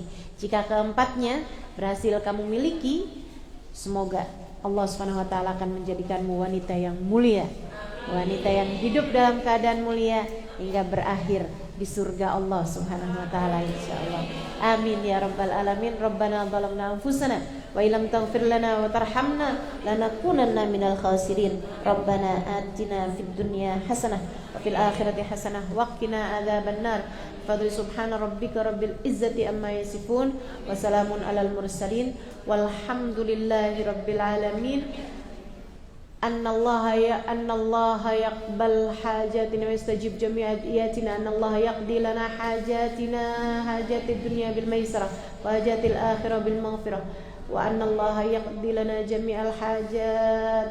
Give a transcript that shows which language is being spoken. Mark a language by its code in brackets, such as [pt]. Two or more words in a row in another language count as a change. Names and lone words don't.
[id] Jika keempatnya berhasil kamu miliki, semoga Allah [ar] سبحانه وتعالى [id] akan menjadikanmu wanita yang mulia, wanita yang hidup dalam keadaan mulia hingga berakhir di surga Allah [ar] سبحانه وتعالى [id] insyaallah. [ar] آمين يا رب العالمين. ربنا ظلمنا أنفسنا وإن لم تغفر لنا وترحمنا لنكونن من الخاسرين. ربنا آتنا في الدنيا حسنة وفي الآخرة حسنة وقنا عذاب النار. فضلي سبحان ربك رب العزة عما يصفون وسلام على المرسلين والحمد لله رب العالمين. أن الله يقبل حاجاتنا ويستجيب جماعتنا. أن الله يقضي لنا حاجاتنا حاجة الدنيا بالميسرة وحاجة الآخرة بالمغفرة. وأن الله يقضي لنا جميع الحاجات.